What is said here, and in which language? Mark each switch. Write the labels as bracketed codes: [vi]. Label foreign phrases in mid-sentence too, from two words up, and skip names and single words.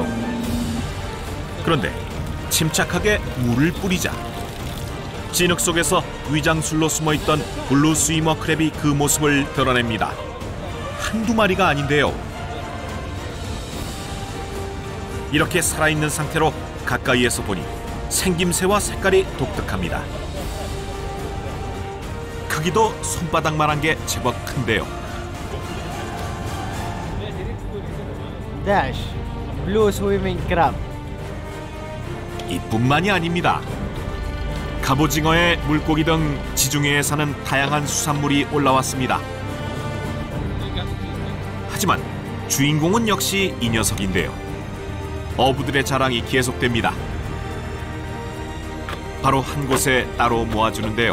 [ko] 그런데 침착하게 물을 뿌리자 진흙 속에서 위장술로 숨어있던 블루 스위머 크랩이 그 모습을 드러냅니다. 한두 마리가 아닌데요. 이렇게 살아있는 상태로 가까이에서 보니 생김새와 색깔이 독특합니다. 크기도 손바닥만한 게 제법 큰데요. [en] داش blue swimming 크랩. [ko] 이뿐만이 아닙니다. 갑오징어에 물고기 등 지중해에 사는 다양한 수산물이 올라왔습니다. 하지만 주인공은 역시 이 녀석인데요. 어부들의 자랑이 계속됩니다. 바로 한 곳에 따로 모아주는데요.